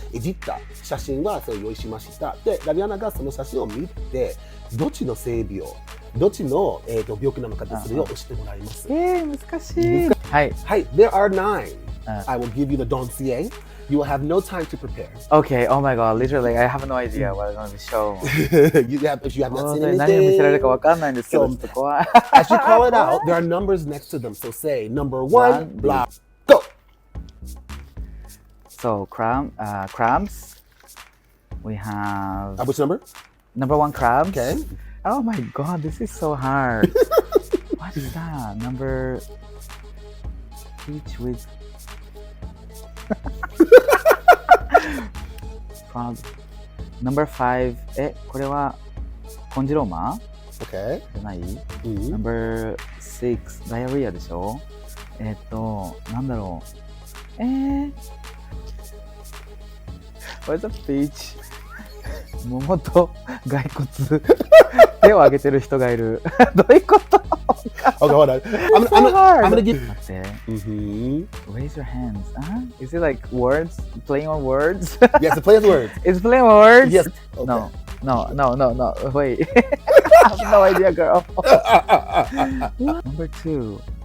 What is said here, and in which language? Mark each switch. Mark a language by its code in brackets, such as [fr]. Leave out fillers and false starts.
[ja] いじった写真はそれを用意しました。で、ラビアナがその写真を見て、どっちの性病、どっちの、病気なのかでそれを押してもらいます。難しい。はい。はい。 [en] There are 9. I will give you the dossier. You will have no time to prepare. Okay. Oh my god. Literally, I have no idea what I'm going to be shown. If you have not seen anything. [ja] 何を見せられるかわかんないんですけど、ちょっと怖い。 [en] As you call it out, there are numbers next to them. So say number 1, blah, go. So crabs. We have. Which number? Number 1 crabs. Okay. Oh my god, this is so hard. What is that? Number peach with crab. Number 5. [ja] これはコンジローマ [en] Okay. [ja] じゃない？ [en] Number 6. [ja] ダイアリアでしょ？なんだろう。 [en] What's a peach? [ja] 桃と骸骨手を挙げてる人がいるどういうこと [en] Okay, hold on. I'm gonna give. [ja] 待って [en] Raise your hands. Is it like words? Playing on words? Yes, the play of words. It's playing on words? Yes. Okay. No. Wait. I have no idea, girl. Number 2.